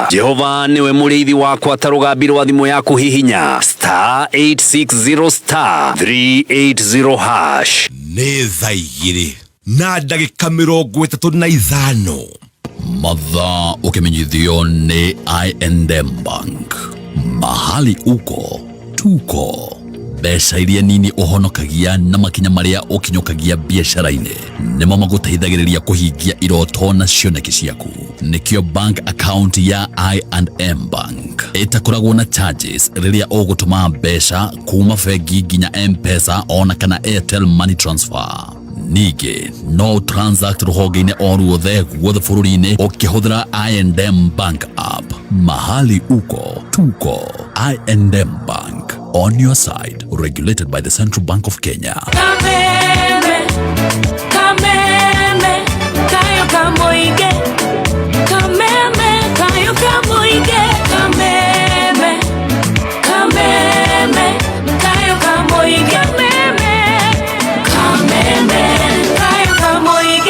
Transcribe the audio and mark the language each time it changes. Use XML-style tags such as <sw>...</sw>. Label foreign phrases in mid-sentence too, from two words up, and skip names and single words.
<ki>Jehova niwe muriithi wakwa, tarugambirwo thimu yaku hihinya *860*380#. Nĩ thaa igĩrĩ na ndagĩka 35 mathaa ũkĩmenyithio nĩ I&M Bank.</ki> <sw>Mahali uko tuko.</sw> <ki>Mbeca iria nini ũhonokagia na makinya marĩa ũkinyũkagia biacara-inĩ nĩmo magũteithagĩrĩria kũhingia iroto na cioneki ciaku. Nĩkĩo</ki> <en>bank account</en> <ki>ya I&M Bank ĩtakoragwo na charges rĩrĩa ũgũtũma mbeca kuma bengi nginya M-Pesa ona kana Airtel Money Transfer. Ningĩ no transact rũhonge-inĩ o ruothe guothe bũrũri-inĩ ũkĩhũthĩra I&M Bank app.</ki> <sw>Mahali uko tuko.</sw> <en>I&M Bank, on your side. Regulated by the Central Bank of Kenya.</en> <ki>Kameme, kameme, kayo kamoige. Kameme, kayo kamoige. Kameme, kameme, kayo kamoige. Kameme, kayo kamoige.</ki>